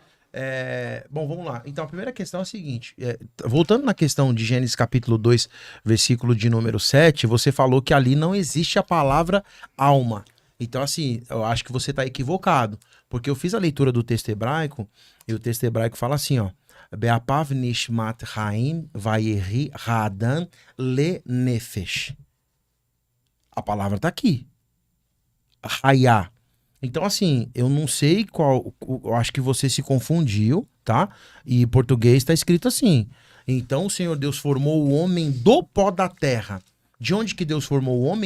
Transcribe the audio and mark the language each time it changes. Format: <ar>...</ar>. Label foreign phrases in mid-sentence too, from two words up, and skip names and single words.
<pt>Bom, vamos lá. Então, a primeira questão é a seguinte. Voltando na questão de Gênesis capítulo 2, versículo de número 7, você falou que ali não existe a palavra alma. Então, assim, eu acho que você está equivocado. Porque eu fiz a leitura do texto hebraico, e o texto hebraico fala assim, ó.</pt> <he>Be'apav nishmat haim vayeri ha'adam le nefesh.</he> <pt>A palavra tá aqui. Hayá. Então, assim, eu não sei qual... Eu acho que você se confundiu, tá? E em português tá escrito assim. Então, o Senhor Deus formou o homem do pó da terra. De onde que Deus formou o homem?</pt>